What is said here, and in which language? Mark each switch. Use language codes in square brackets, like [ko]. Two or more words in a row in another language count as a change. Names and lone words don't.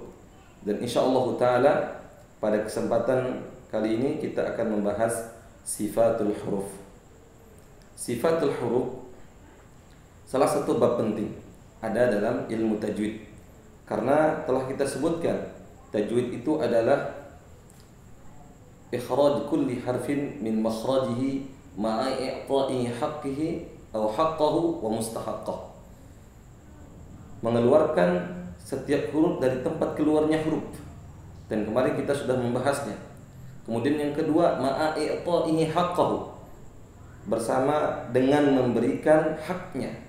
[id] Dan [ar] إن شاء الله تعالى [id] pada kesempatan kali ini kita akan membahas [ar] صفة الحروف. صفة الحروف [id] salah satu bab penting ada dalam ilmu tajwid, karena telah kita sebutkan tajwid itu adalah [ar] إخراج كل حرف من مخرجه مع إعطاء حقه [id] atau [ar] حقه و مستحقه, [id] mengeluarkan setiap huruf dari tempat keluarnya huruf, dan kemarin kita sudah membahasnya. Kemudian yang kedua, [ar] مع إعطاء حقه, [id] bersama dengan memberikan haknya.